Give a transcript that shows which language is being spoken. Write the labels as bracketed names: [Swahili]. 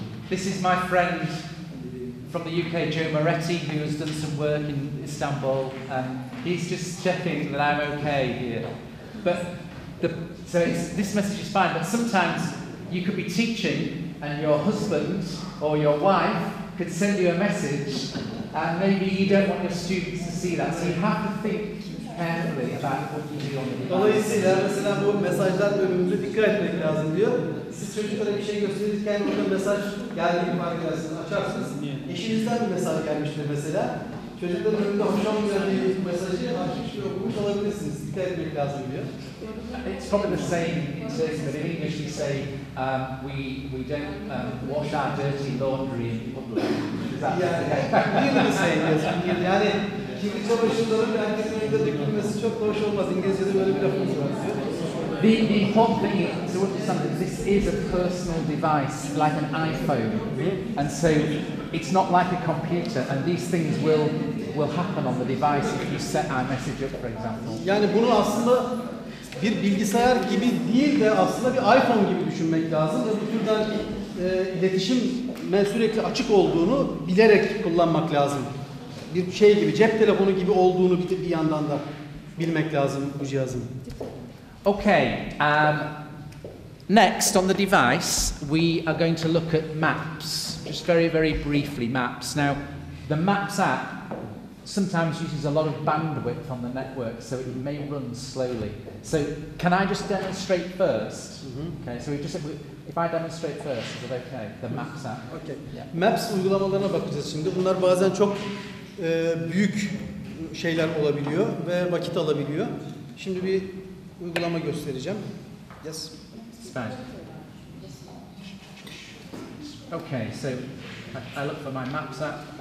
[English] This is my friend from the UK, Joe Moretti, who has done some work in Istanbul, and he's just checking that I'm okay here. But this message is fine, but sometimes you could be teaching and your husband or your wife could send you a message and maybe you don't want your students to see that, so you have to think carefully about what you do on the device. [Turkish] Dolayısıyla mesela bu mesajlar bölümünde dikkat etmek lazım diyor. Siz çocuklara bir şey gösterirken burada mesaj geldiğini fark edersiniz, açarsınız. Eşinizden bir mesaj gelmiştir mesela. Çocukların önünde hoşlanmayan bir mesajı açmış ve okumuş olabilirsiniz. Dikkat etmek lazım diyor. [English] It's probably the same in Turkey, but in English we say we don't wash our dirty laundry in public. Is that really the same? Yes. [Turkish] Yani kirli çamaşırların herkesin önünde dökülmesi çok da hoş olmaz. İngilizce'de böyle bir lafımız var diyor. [English] The important thing to understand that this is a personal device, like an iPhone, and so it's not like a computer. And these things will happen on the device if you set iMessage up, for example. [Turkish] Yani bunu aslında bir bilgisayar gibi değil de aslında bir iPhone gibi düşünmek lazım ve bu türden iletişime sürekli açık olduğunu bilerek kullanmak lazım. Bir şey gibi, cep telefonu gibi olduğunu bir yandan da bilmek lazım bu cihazın. [English] Okay, next on the device we are going to look at maps, just very, very briefly maps. Now, the Maps app sometimes uses a lot of bandwidth on the network, so it may run slowly. So, can I just demonstrate first? Okay, so if I demonstrate first, is it okay? The Maps app. Okay. Yeah. [Turkish] Maps uygulamalarına bakacağız şimdi. Bunlar bazen çok büyük şeyler olabiliyor ve vakit alabiliyor. Şimdi bir uygulama göstereceğim. [English] Yes. Fine. Okay, so I look for my Maps app.